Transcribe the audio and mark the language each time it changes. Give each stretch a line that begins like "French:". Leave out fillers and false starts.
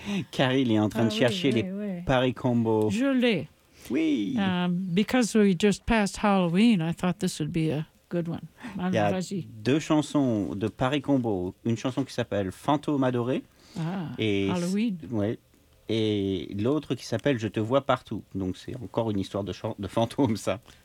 French: Carrie, il est en train de chercher les Paris Combo. Je l'ai. Oui.
English: Because we just passed Halloween, I thought this would be a good one.
French: Il y a deux chansons de Paris Combo. Une chanson qui s'appelle Fantôme adoré. Ah, et Halloween. Ouais. Et l'autre qui s'appelle Je te vois partout. Donc c'est encore une histoire de fantôme, ça.